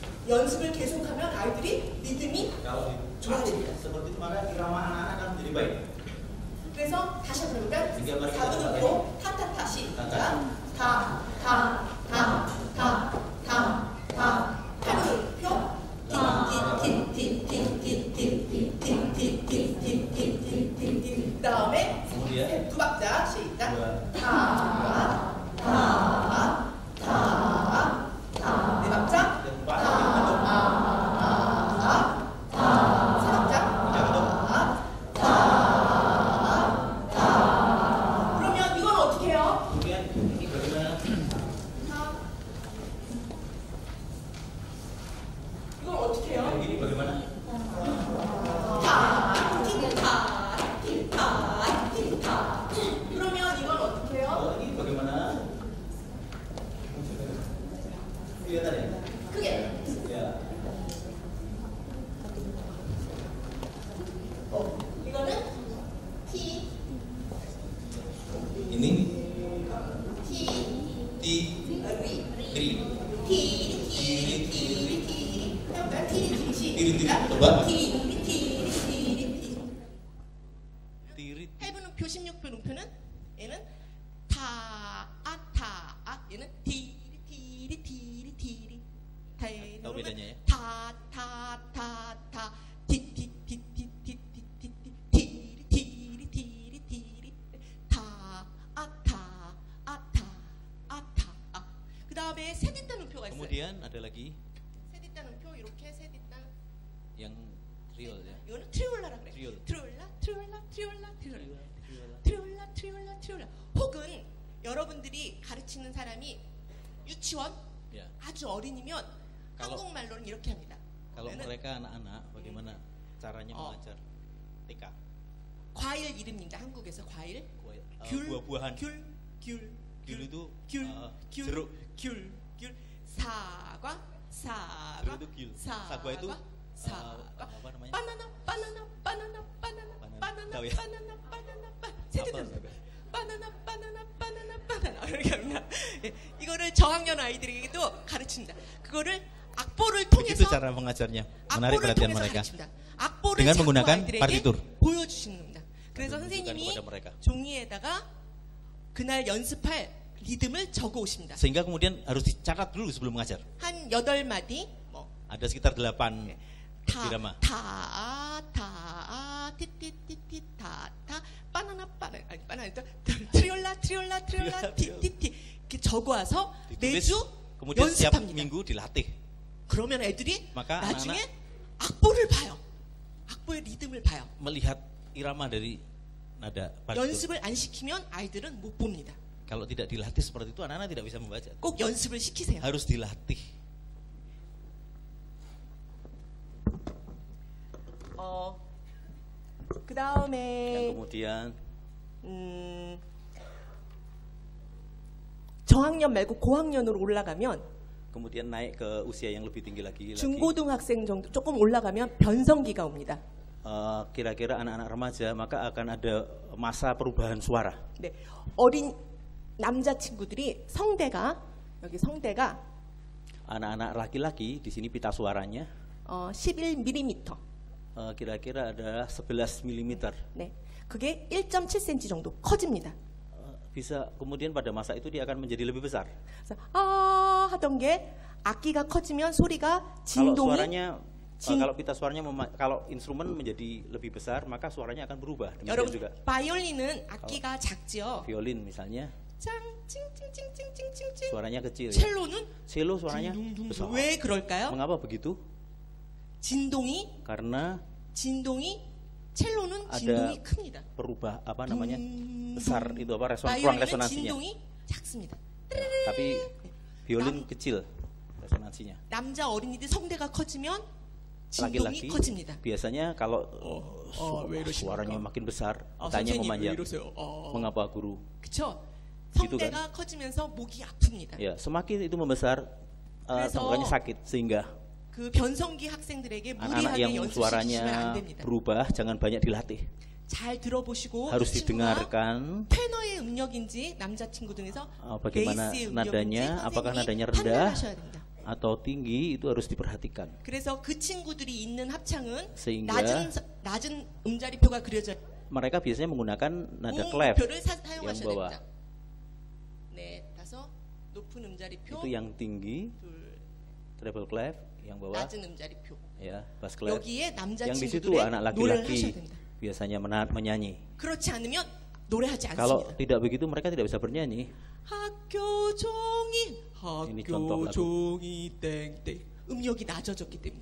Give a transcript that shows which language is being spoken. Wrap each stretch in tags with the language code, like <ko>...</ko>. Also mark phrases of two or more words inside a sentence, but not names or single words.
<ko>연습을 계속하면 아이들이 리듬이</ko> <id>Kalau</id> <ko>좋아집니다.</ko> <id>seperti itu maka irama anak-anak akan menjadi baik.</id> <ko>그래서 다시 한번 해볼까요?</ko> <id>tiga mari kita</id> <ko>4분음표</ko> <id>coba.</id> <ko>타타타 시작. 타타. 타, 타, 타, 타, 타, 타. 8분음표 티. 그 다음에</ko> <id>Kemudian</id> <ko>두 박자 시작.</ko> <id>dua,</id> <ko>타, 타, 타, 타. 네 박자.</ko> <id>dan empat bentuk.</id> <ko>세 박자.</ko> <id>Tiga bentuk.</id> <ko>그러면 이건 어떻게 해요?</ko> <id>Kemudian ini bagaimana?</id> <ko>이건 어떻게 해요?</ko> <id>Ini bagaimana?</id> <ko>타, 틱타, 틱타, 틱타. 그러면 이건 어떻게 해요?</ko> <id>Oh, ini bagaimana? Kelihatan ya?</id> <ko>크게.</ko> <id>Ya.</id> <ko>이거는 티,</ko> <id>Ini</id> <ko>티,</ko> <id>ti,</id> <ko>리,</ko> <id>tri.</id> <ko>티. 해볼까요? 티, 티리. coba. 티.</ko> <id>Tiri.</id> <ko>해부는표 16표 음표는 얘는 타, 얘는 티리.</ko> <id>Tahu bedanya ya?</id> <ko>타, 티, 타. 그 다음에 세뒷단 음표가 있어요.</ko> <id>Kemudian ada lagi</id> <ko>세뒷단 음표 이렇게 세뒷단.</ko> <id>yang triol ya.</id> <ko>이거는 트리올라라 그래. 트리올라. 혹은 여러분들이 가르치는 사람이 유치원</ko> <id>Ya.</id> <ko>아주 어린이면</ko> <id>Kalau-</id> <ko>한국말로는 이렇게 합니다.</ko> <id>Kalau</id> <ko>그러면은</ko> <id>mereka anak-anak, bagaimana caranya Oh. mengajar TK?</id> <ko>과일 이름입니다. 한국에서 과일.</ko> <id>Buah-buahan.</id> <ko>귤</ko> <id>귤 itu</id> <ko>귤,</ko> <id>jeruk.</id> <ko>사과,</ko> <id>Jeruk itu 귤. Sagu itu apa namanya?</id> <ko>바나나.</ko> <id>Tahu ya?</id> <ko>세대들.</ko> <id>Apa?</id> <ko>바나나. 이렇게 합니다. 예, 이거를 저학년 아이들에게도 가르칩니다. 그거를 악보를</ko> <id>Begitu</id> <ko>통해서</ko> <id>cara mengajarnya. Menarik</id> <ko>악보를</ko> <id>perhatian</id> <ko>통해서</ko> <id>mereka.</id> <ko>가르칩니다. 악보를</ko> <id>Dengan</id> <ko>자꾸</ko> <id>menggunakan</id> <ko>아이들에게</ko> <id>partitur.</id> <ko>보여주시는 겁니다. 그래서</ko> <id>Menunjukkan</id> <ko>선생님이</ko> <id>kepada mereka.</id> <ko>종이에다가 그날 연습할 리듬을 적어 오십니다.</ko> <id>Sehingga kemudian harus dicatat dulu sebelum mengajar.</id> <ko>한 8마디 뭐</ko> <id>Ada sekitar 8</id> <ko>타,</ko> <id>irama.</id> <ko>티티티티, 바나나, 트리올라, 티티티 이렇게 적어와서</ko> <id>Ditulis,</id> <ko>매주</ko> <id>kemudian setiap</id> <ko>연습합니다.</ko> <id>minggu dilatih.</id> <ko>그러면 애들이</ko> <id>Maka</id> <ko>나중에</ko> <id>anak-anak</id> <ko>악보를 봐요. 악보의 리듬을 봐요.</ko> <id>melihat irama dari nada partitur.</id> <ko>연습을 안 시키면 아이들은 못 봅니다.</ko> <id>Kalau tidak dilatih seperti itu anak-anak tidak bisa membaca.</id> <ko>꼭 연습을 시키세요.</ko> <id>Harus dilatih.</id> <ko>그</ko> <id>Yang</id> <ko>다음에</ko> <id>kemudian</id> <ko>저학년 말고 고학년으로 올라가면</ko> <id>kemudian naik ke usia yang lebih tinggi lagi.</id> <ko>중고등학생 정도 조금 올라가면 변성기가 옵니다.</ko> <id>Kira-kira anak-anak remaja maka akan ada masa perubahan suara.</id> <ko>네, 어린 남자 친구들이 여기 성대가</ko> <id>Anak-anak laki-laki di sini pita suaranya 11mm. kira-kira adalah 11 mm.</id> <ko>네, 그게 1.7cm 정도 커집니다.</ko> <id>Bisa kemudian pada masa itu dia akan menjadi lebih besar.</id> <ko>그래서 하던 게 악기가 커지면 소리가</ko> <id>Kalau</id> <ko>진동이</ko> <id>suaranya kalau pita suaranya kalau instrumen menjadi lebih besar maka suaranya akan berubah. Demikian</id> <ko>여러분</ko> <id>juga</id> <ko>바이올린은 악기가 작죠.</ko> <id>violin misalnya</id> <ko>찡찡찡찡찡찡찡.</ko> <id>suaranya kecil. Ya.</id> <ko>첼로는</ko> <id>Cello suaranya</id> <ko>둥둥둥.</ko> <id>besar.</id> <ko>왜 그럴까요?</ko> <id>Mengapa begitu?</id> <ko>진동이 첼로는</ko> <id>ada</id> <ko>진동이 큽니다.</ko> <id>perubah apa namanya besar itu apa ruang</id> <ko>바이올린은</ko> <id>resonansinya.</id> <ko>진동이 작습니다.</ko> <id>Tapi violin kecil resonansinya.</id> <ko>남자 어린이들 성대가 커지면 진동이</ko> <id>Laki-laki</id> <ko>커집니다.</ko> <id>biasanya kalau</id> <ko>왜 이러십니까?</ko> <id>suaranya makin besar,</id> <ko>선생님</ko> <id>tanya</id> <ko>왜</ko> <id>memanjang.</id> <ko>이러세요?</ko> <id>Mengapa guru?</id> <ko>그렇죠?</ko> <id>Gitu</id> <ko>성대가 커지면서 목이 아픕니다.</ko> <id>Ya, semakin itu membesar,</id> <ko>그래서</ko> <id>tenggorokannya sakit sehingga</id> <ko>그 변성기 학생들에게</ko> <id>anak-anak</id> <ko>무리하게</ko> <id>yang</id> <ko>연습시키시면 안</ko> <id>suaranya</id> <ko>됩니다.</ko> <id>berubah jangan banyak dilatih.</id> <ko>잘 들어보시고</ko> <id>Harus</id> <ko>친구가</ko> <id>didengarkan</id> <ko>테너의 음역인지 남자 친구 중에서</ko> <id>bagaimana</id> <ko>베이스의</ko> <id>nadanya,</id> <ko>음역인지</ko> <id>apakah nadanya</id> <ko>선생님이</ko> <id>rendah</id> <ko>판단하셔야 됩니다.</ko> <id>atau tinggi itu harus diperhatikan.</id> <ko>그래서 그 친구들이 있는 합창은</ko> <id>Sehingga</id> <ko>낮은 음자리표가 그려져</ko> <id>mereka biasanya menggunakan nada clef</id> <ko>음표를</ko> <id>yang</id> <ko>사용하셔야</ko> <id>bawah.</id> <ko>됩니다. 네, 다섯 높은 음자리표,</ko> <id>Itu yang tinggi,</id> <ko>둘</ko> <en>treble clef,</en> <id>yang bawah</id> <ko>낮은 음자리표.</ko> <id>ya,</id> <en>bass clef.</en> <ko>여기에 남자</ko> <id>Yang di situ</id> <ko>친구들의</ko> <id>anak</id> <ko>노래를 하셔야</ko> <id>laki-laki</id> <ko>된다.</ko> <id>biasanya menyanyi.</id> <ko>그렇지 않으면 노래하지</ko> <id>Kalau</id> <ko>않습니다.</ko> <id>tidak begitu mereka tidak bisa bernyanyi.</id> <ko>학교 종이</ko> <id>Ini contoh</id> <ko>학교</ko> <id>lagu.</id> <ko>종이 땡땡 음역이 낮아졌기 때문에</ko>